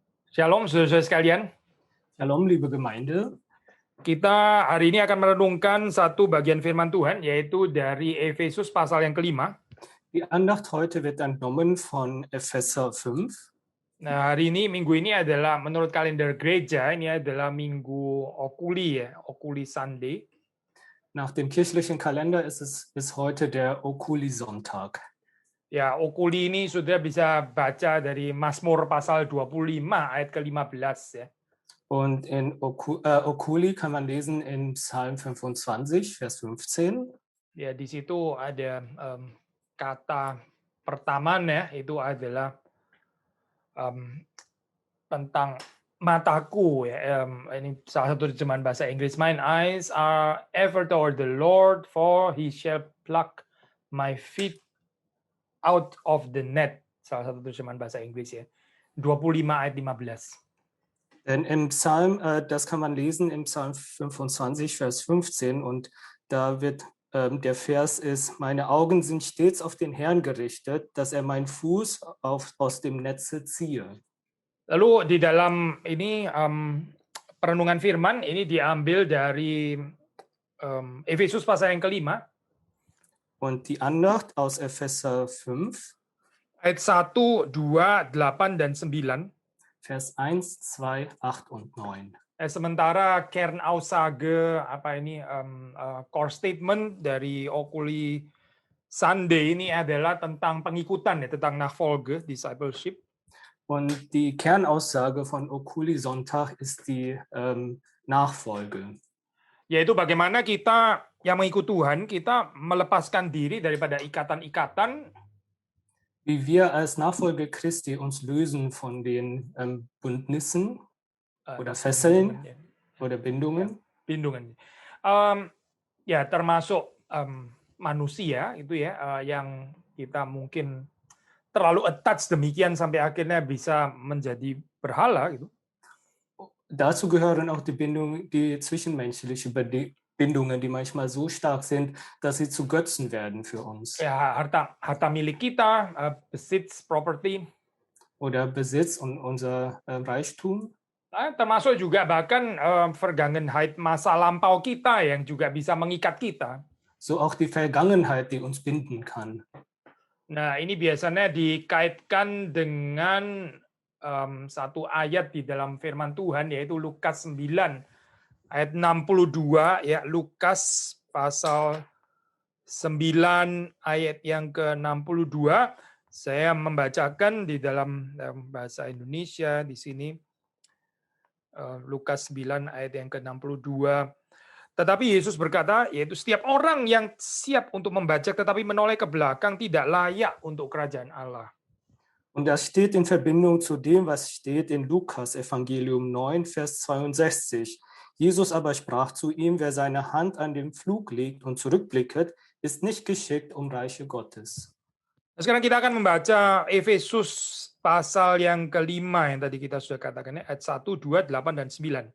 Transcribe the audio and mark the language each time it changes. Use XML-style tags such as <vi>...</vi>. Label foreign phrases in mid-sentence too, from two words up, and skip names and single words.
<id>Shalom saudara-saudara sekalian, Shalom,</id> <de>liebe Gemeinde.</de> <id>kita hari ini akan merenungkan satu bagian firman Tuhan, yaitu dari Efesus pasal yang kelima.</id> <de>Die Andacht heute wird entnommen von Epheser 5.</de> <id>Nah, hari ini, minggu ini adalah menurut kalender gereja, ini adalah minggu Okuli ya, Okuli Sunday.</id> <de>Nach dem kirchlichen Kalender ist es bis heute der Okuli-Sonntag.</de> <id>Ya, Okuli ini sudah bisa baca dari Mazmur pasal 25 ayat ke-15 ya.</id> <de>Und in Okuli kann man lesen in Psalm 25, Vers 15.</de> <id>Ya, di situ ada kata pertamanya itu adalah tentang mataku ya. Ini salah satu terjemahan bahasa Inggris.</id> <en>Mine eyes are ever toward the Lord, for he shall pluck my feet out of the net.</en> <id>Salah satu terjemahan bahasa Inggris ya. 25 ayat 15.</id> <de>Denn im Psalm, das kann man lesen im Psalm 25, Vers 15. Und da wird der Vers ist, meine Augen sind stets auf den Herrn gerichtet, dass er meinen Fuß aus dem Netze ziehe.</de> <id>Lalu di dalam ini perenungan firman ini diambil dari Efesus pasal yang kelima.</id> <de>Und die Andacht aus Epheser 5,</de> <id>ayat 1, 2, 8, dan 9.</id> <de>Vers 1, 2, 8 und 9.</de> <id>Sementara Kernaussage</id> <en>core statement</en> <id>dari Okuli Sunday ini adalah tentang pengikutan ya, tentang Nachfolge, discipleship.</id> <de>Und die Kernaussage von Okuli Sonntag ist die Nachfolge.</de> <id>Yaitu bagaimana kita yang mengikut Tuhan, kita melepaskan diri daripada ikatan-ikatan.</id> <de>Wie wir als Nachfolger Christi uns lösen von den Bündnissen oder Fesseln oder Bindungen. Bindungen.</de> <id>Ya termasuk manusia itu ya yang kita mungkin terlalu attach demikian sampai akhirnya bisa menjadi berhala gitu.</id> <de>Dazu gehören auch die zwischenmenschliche Bindungen, die manchmal so stark sind, dass sie zu Götzen werden für uns.</de> <id>Ya, harta milik kita,</id> <de>Besitz, property. Oder Besitz und unser Reichtum.</de> <id>Termasuk juga bahkan Vergangenheit masa lampau kita yang juga bisa mengikat kita.</id> <de>So auch die Vergangenheit, die uns binden kann.</de> <id>Nah, ini biasanya dikaitkan dengan satu ayat di dalam firman Tuhan, yaitu Lukas 9 ayat 62 ya, Lukas pasal 9 ayat yang ke-62. Saya membacakan di dalam bahasa Indonesia di sini. Lukas 9 ayat yang ke-62. Tetapi Yesus berkata, yaitu setiap orang yang siap untuk membajak tetapi menoleh ke belakang tidak layak untuk kerajaan Allah.</id> <de>Und das steht in Verbindung zu dem, was steht in Lukas Evangelium 9, Vers 62. Jesus aber sprach zu ihm, wer seine Hand an den Pflug legt und zurückblicket, ist nicht geschickt um Reiche Gottes.</de> <id>Sekarang kita akan membaca Efesus pasal yang kelima yang tadi kita sudah katakan, ayat 1, 2, 8, dan 9.</id>